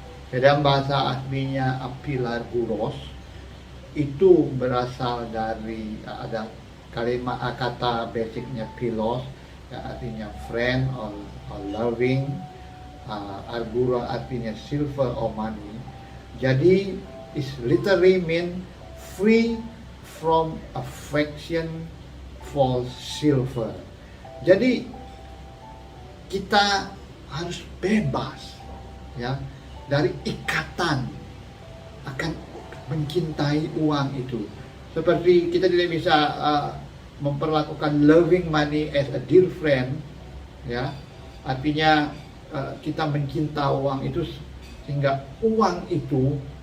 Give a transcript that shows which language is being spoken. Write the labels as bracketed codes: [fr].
[id] Dalam bahasa aslinya apilarguros itu berasal dari ada kalimat kata basicnya philos, yang artinya [en] friend or loving, [id] argura artinya [en] silver or money. [id] Jadi [en] it literally mean free from affection for silver. [id] Jadi kita harus bebas ya dari ikatan akan mencintai uang itu. Seperti kita tidak bisa memperlakukan [en] loving money as a dear friend, [id] ya, artinya kita mencinta uang itu sehingga uang itu